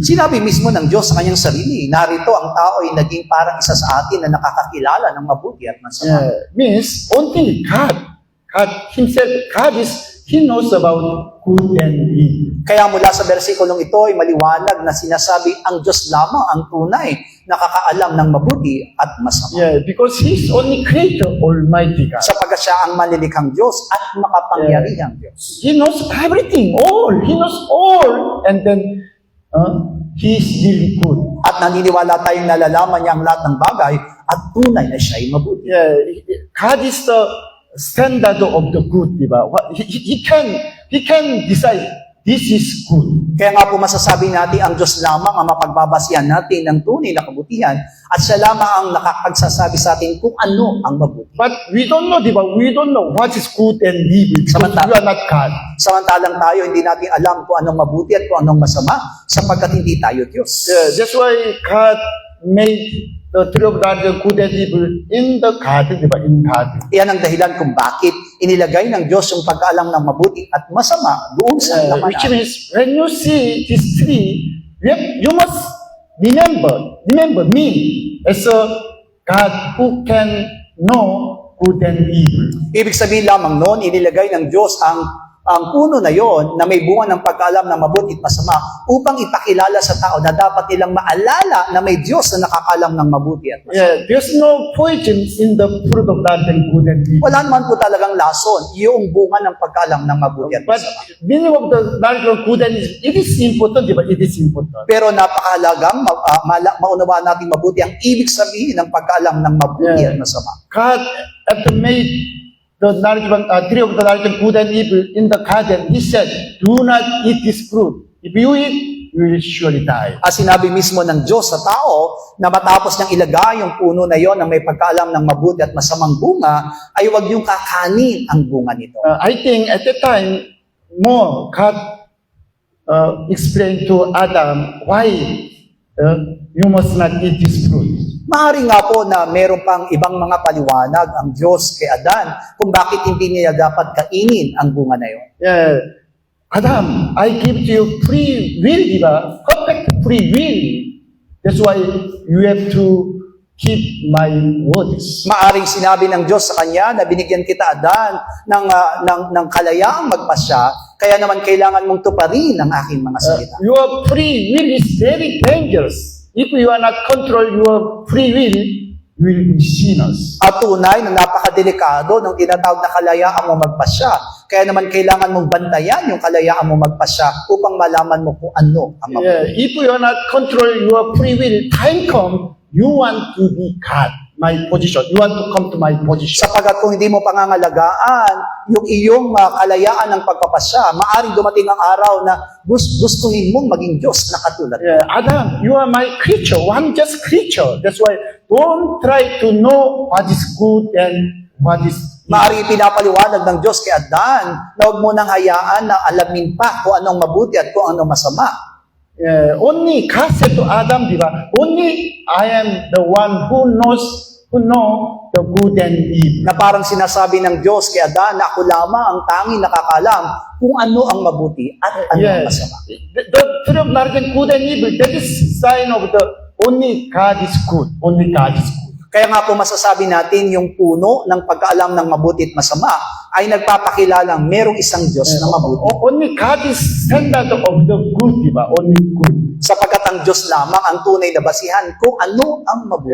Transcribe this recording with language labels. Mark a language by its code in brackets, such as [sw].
[tl] Sinabi mismo ng Diyos sa kanyang sarili, narito ang tao ay naging parang isa sa atin na nakakakilala ng mabuti at masama. [en] Means only God himself, He knows about good and evil. [tl] Kaya mula sa versikulong ito ay maliwanag na sinasabi ang Diyos lamang ang tunay nakakaalam ng mabuti at masama. [en] Because He's only Creator, Almighty God. [tl] Sapagkat siya ang manlilikhang Diyos at makapangyarihang Diyos. [en] He knows everything, all. He knows all. And then, He's really good. [tl] At naniniwala tayong nalalaman niya ang lahat ng bagay at tunay na siya ay mabuti. [en] God is the standard of the good, diba? He can decide this is good. [tl] Kaya nga po masasabi natin ang Diyos lamang ang mapagbabasihan natin ng tunay na kabutihan at siya lamang ang nakakagsasabi sa atin kung ano ang mabuti. [en] But we don't know, diba? We don't know what is good and evil because we are not God. [tl] Samantalang tayo, hindi natin alam kung anong mabuti at kung anong masama sapagkat hindi tayo Diyos. [en] That's why God made the tree of knowledge of good and evil in the garden, diba? In garden. [tl] Iyan ang dahilan kung bakit inilagay ng Diyos yung pagkaalam ng mabuti at masama doon sa laman. [en] Which means, when you see this tree, you must remember me as a God who can know good and evil. [tl] Ibig sabihin lamang noon, inilagay ng Diyos ang puno na yon na may bunga ng pagkaalam ng mabuti at masama upang ipakilala sa tao na dapat nilang maalala na may Diyos na nakakaalam ng mabuti at masama. [en] There's no poison in the fruit of knowledge of good and evil. [tl] Wala naman po talagang lason, yung bunga ng pagkaalam ng mabuti at [en] But [tl] masama. [en] meaning of the knowledge of good and evil, it is important, diba? It is important. [tl] Pero napakahalagang maunawaan natin mabuti ang ibig sabihin ng pagkaalam ng mabuti at masama. [en] God, after made the knowledge of tree of the knowledge of good and evil in the garden, He said, do not eat this fruit. If you eat, you will surely die. [tl] At sinabi mismo ng Diyos sa tao na matapos niyang ilagay yung puno na yon na may pagkaalam ng mabuti at masamang bunga, ay huwag niyong kakanin ang bunga nito. [en] I think at that time, more God explained to Adam why you must not eat this fruit. [tl] Maaari nga po na meron pang ibang mga paliwanag ang Diyos kay Adan kung bakit hindi niya dapat kainin ang bunga na yun. [en] Yeah. Adam, I give to you free will, di ba? Perfect free will. That's why you have to keep my words. [tl] Maaring sinabi ng Diyos sa kanya na binigyan kita, Adan, ng kalayaang magpasya, kaya naman kailangan mong tuparin ang aking mga salita. [en] Your free will is very dangerous. If you are not control your free will, you will be sinners. [tl] At tunay na napakadelikado ng tinatawag na kalayaan mo magpasya. Kaya naman kailangan mong bantayan yung kalayaan mo magpasya upang malaman mo kung ano ang mabuti. [en] Yeah, if you are not control your free will, time come, you want to be God, my position. You want to come to my position. [tl] Sapagat kung hindi mo pangangalagaan yung iyong kalayaan ng pagpapasya, maaring dumating ang araw na gustuhin mong maging Diyos na katulad. [en] Yeah, Adam, you are my creature, one just creature. That's why don't try to know what is good and what is evil. [tl] Maaring pinapaliwanag ng Diyos kay Adan na huwag mo nang hayaan na alamin pa kung anong mabuti at kung anong masama. [en] Yeah, only God said to Adam, diba? Only I am the one who know the good and evil. [tl] Na parang sinasabi ng Diyos kay Adan na ako lamang ang tanging nakakalam kung ano ang mabuti at ano ang [en] Yes, [tl] masama. [en] the tree of knowledge and good and evil, that is sign of the only God is good. Only God is good. [tl] Kaya nga po masasabi natin yung puno ng pagkaalam ng mabuti at masama ay nagpapakilalang merong isang Diyos na mabuti. [en] Only God is standard of the good, diba? Only good. [tl] Sapagkat ang Diyos lamang ang tunay na basihan kung ano ang mabuti.